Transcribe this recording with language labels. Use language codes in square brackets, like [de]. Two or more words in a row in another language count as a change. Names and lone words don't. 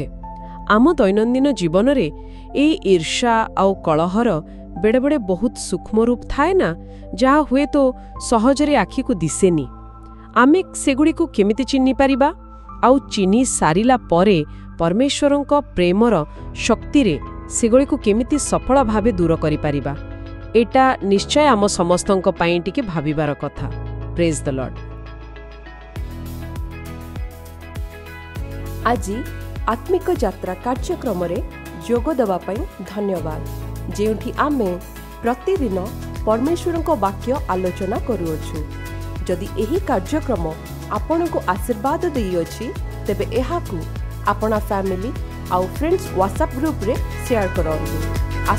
[or] ଆମ ଦୈନନ୍ଦିନ ଜୀବନ ରେ ଏ ଈର୍ଷା ଆଉ କଳହର ବେଳେ ବେଳେ ବହୁତ ସୂକ୍ଷ୍ମ ରୂପ ଥାଏ ନା, ଯାହା ହୁଏ ତ ସହଜରେ ଆଖି କୁ ଦିଶେନି। ଆମେ ସେଗୁଡ଼ିକୁ କେମିତି ଚିହ୍ନି ପାରିବା? ଆଉ ଚିହ୍ନି ସାରିଲା ପରେ ପରମେଶ୍ୱରଙ୍କ ପ୍ରେମର ଶକ୍ତି ରେ ସେଗୁଡ଼ିକୁ କେମିତି ସଫଳ ଭାବେ ଦୂର କରି ପାରିବା? ଏଟା ନିଶ୍ଚୟ ଆମ ସମସ୍ତଙ୍କ ପାଇଁ ଟିକେ ଭାବିବାର କଥା। [en] Praise the Lord. [or] ଆଜି ଆତ୍ମିକ ଯାତ୍ରା କାର୍ଯ୍ୟକ୍ରମ ରେ ଯୋଗ ଦେବା ପାଇଁ ଧନ୍ୟବାଦ। ଯେଉଁଠି ଆମେ ପ୍ରତିଦିନ ପରମେଶ୍ୱରଙ୍କ ବାକ୍ୟ ଆଲୋଚନା କରୁଛୁ। ଯଦି ଏହି କାର୍ଯ୍ୟକ୍ରମ ଆପଣଙ୍କୁ ଆଶୀର୍ବାଦ ଦେଇ ଅଛି ତେବେ ଏହାକୁ ଆପଣା [en] family [or] ଆଉ [en] friends WhatsApp group [or] ରେ ସେୟାର କରନ୍ତୁ।